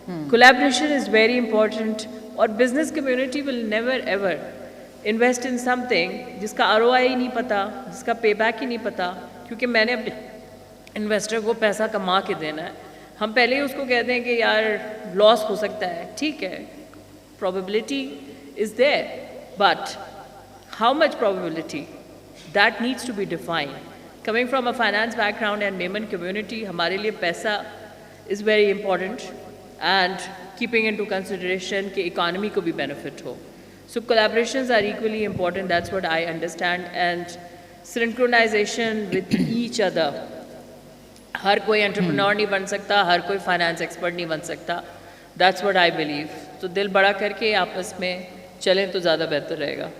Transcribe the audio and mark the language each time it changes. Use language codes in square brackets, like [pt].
[en] collaboration is very important, [ur] اور [en] business community will never ever invest in something [ur] جس کا ROI ہی نہیں پتہ, جس کا پے بیک ہی نہیں پتہ, کیونکہ میں نے اپنے انویسٹر کو پیسہ کما کے دینا ہے. ہم پہلے ہی اس کو کہتے ہیں کہ یار لاس ہو سکتا ہے, ٹھیک ہے, [en] probability is there, but how much probability? That needs to be defined. Coming from a finance background and Mehman community, [ur] ہمارے لیے پیسہ [en] is very important, and keeping into consideration کہ economy کو بھی benefit ہو. So collaborations are equally important, that's what I understand, and synchronization with each other. [ur] ہر کوئی entrepreneur نہیں بن سکتا, ہر کوئی فائنانس ایکسپرٹ نہیں بن سکتا. [en] That's what I believe. [ur] تو دل بڑا کر کے آپس میں چلیں تو زیادہ بہتر رہے گا.